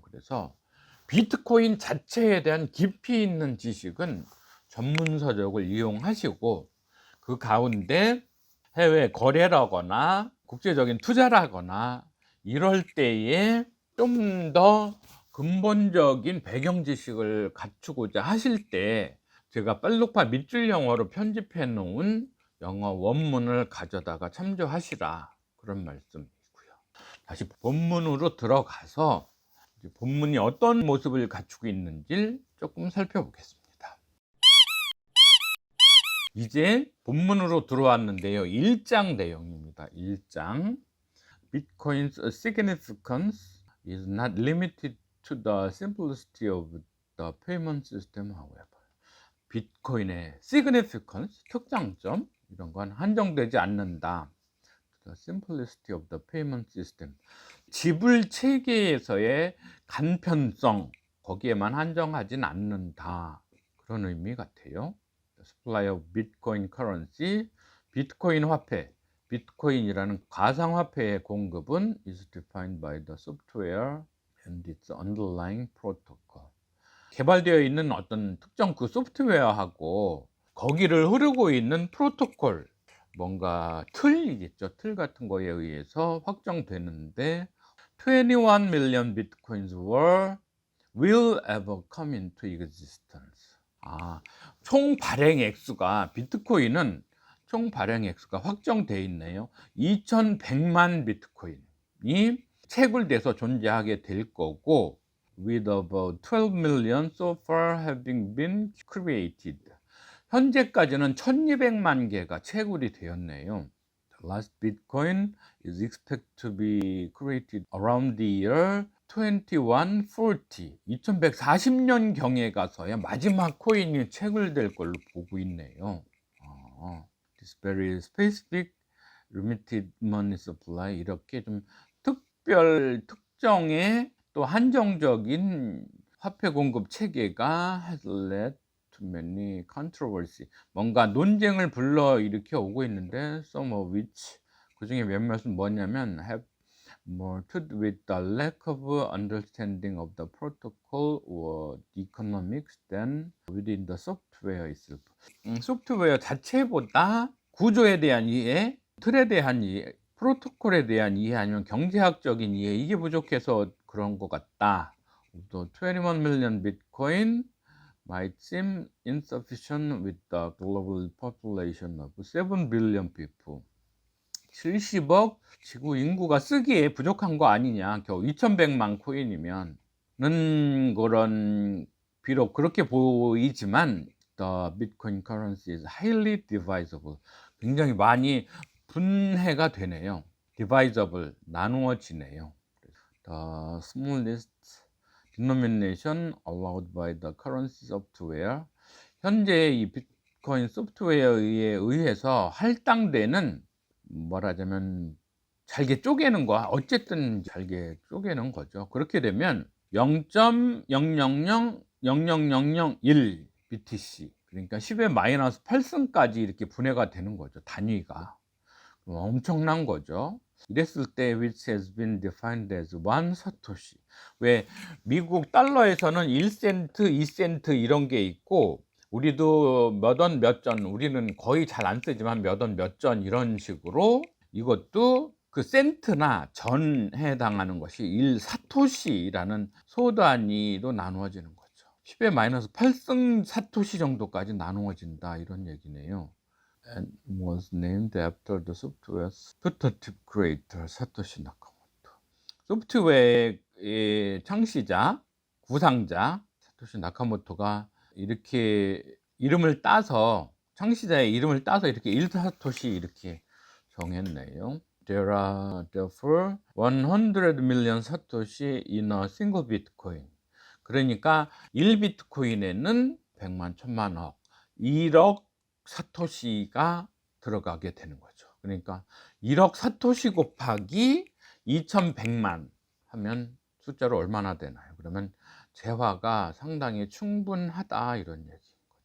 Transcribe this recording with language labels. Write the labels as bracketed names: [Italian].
[Korean] 그래서 비트코인 자체에 대한 깊이 있는 지식은 전문서적을 이용하시고, 그 가운데 해외 거래라거나 국제적인 투자라거나 이럴 때에 좀 더 근본적인 배경 지식을 갖추고자 하실 때 제가 빨루파 밑줄 영어로 편집해 놓은 영어 원문을 가져다가 참조하시라, 그런 말씀이고요. 다시 본문으로 들어가서 본문이 어떤 모습을 갖추고 있는지 조금 살펴보겠습니다. 이제 본문으로 들어왔는데요. 1장 내용입니다. 1장. [English] Bitcoin's significance is not limited to the simplicity of the payment system, however. [Korean] 비트코인의 significance, 특장점, 이런 건 한정되지 않는다. [English] The simplicity of the payment system. [Korean] 지불 체계에서의 간편성, 거기에만 한정하진 않는다, 그런 의미 같아요. [English] The supply of Bitcoin currency, [Korean] 비트코인 화폐, 비트코인이라는 가상화폐의 공급은 [English] is defined by the software and its underlying protocol. [Korean] 개발되어 있는 어떤 특정 그 소프트웨어하고 거기를 흐르고 있는 프로토콜, 뭔가 틀이겠죠. 틀 같은 거에 의해서 확정되는데, [English] 21 million bitcoins will ever come into existence. [Korean] 총 발행 액수가, 비트코인은 총 발행 액수가 확정되어 있네요. 2100만 비트코인이 채굴돼서 존재하게 될 거고, [English] with about 12 million so far having been created. [Korean] 현재까지는 1200만 개가 채굴이 되었네요. [English] last Bitcoin is expected to be created around the year 2140. [Korean] 2140년 경에 가서야 마지막 코인이 채굴될 걸로 보고 있네요. [English] This very specific limited money supply, [Korean] 이렇게 좀 특정의 또 한정적인 화폐 공급 체계가 [English] has led to many controversy, [Korean] 뭔가 논쟁을 불러일으켜 오고 있는데 [English] some of which, [Korean] 그 중에 몇몇은 뭐냐면 [English] have more to do with the lack of understanding of the protocol or the economics than within the software itself. [Korean] 소프트웨어 자체보다 구조에 대한 이해, 틀에 대한 이해, 프로토콜에 대한 이해, 아니면 경제학적인 이해, 이게 부족해서 그런 것 같다. [English] 또 21 million Bitcoin might seem insufficient with the global population of 7 billion people. [Korean] 70억 지구 인구가 쓰기에 부족한 거 아니냐, 겨우 2100만 코인이면은, 그런, 비록 그렇게 보이지만 [English] the Bitcoin currency is highly divisible, [Korean] 굉장히 많이 분해가 되네요. divisible, 나누어지네요. [English] The smallest denomination allowed by the currency software, [Korean] 현재 이 비트코인 소프트웨어에 의해서 할당되는, 말하자면 잘게 쪼개는 거, 어쨌든 잘게 쪼개는 거죠. 그렇게 되면 0.000001 BTC, 그러니까 10의 마이너스 8승까지 이렇게 분해가 되는 거죠. 단위가 엄청난 거죠. 이랬을 때 [English] which has been defined as [Korean] 1 사토시. 왜 미국 달러에서는 1센트, 2센트 이런 게 있고, 우리도 몇 원 몇 전, 우리는 거의 잘 안 쓰지만 몇 원 몇 전 이런 식으로, 이것도 그 센트나 전에 해당하는 것이 1 사토시라는 소단위로 나누어지는 거죠. 10의 마이너스 8승 사토시 정도까지 나누어진다, 이런 얘기네요. [English] And was named after the software's prototype creator 사토시 나카모토. [Korean] 소프트웨어의 창시자, 구상자 사토시 나카모토가 이렇게 이름을 따서, 창시자의 이름을 따서 이렇게 1사토시 이렇게 정했네요. [English] There are therefore 100 million 사토시 in a single bitcoin. [Korean] 그러니까 1비트코인에는 100만, 1000만억, 1억 사토시가 들어가게 되는 거죠. 그러니까 1억 사토시 곱하기 2100만 하면 숫자로 얼마나 되나요? 그러면 재화가 상당히 충분하다, 이런 얘기인 거죠.